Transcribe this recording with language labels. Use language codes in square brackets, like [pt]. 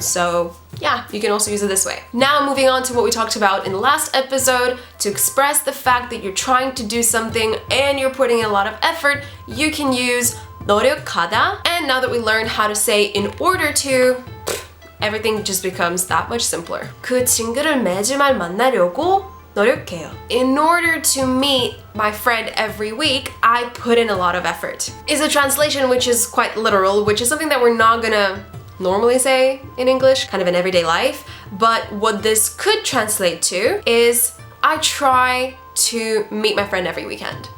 [en] So yeah, you can also use it this way. Now moving on to what we talked about in the last episode, to express the fact that you're trying to do something and you're putting in a lot of effort, you can use 노력하다. And now that we learned how to say in order to, everything just becomes that much simpler. [ko] 그 친구를 매주말 만나려고 노력해요. [en] In order to meet my friend every week, I put in a lot of effort. Is a translation which is quite literal, which is something that we're not gonna normally say in English, kind of in everyday life. But what this could translate to is, I try to meet my friend every weekend.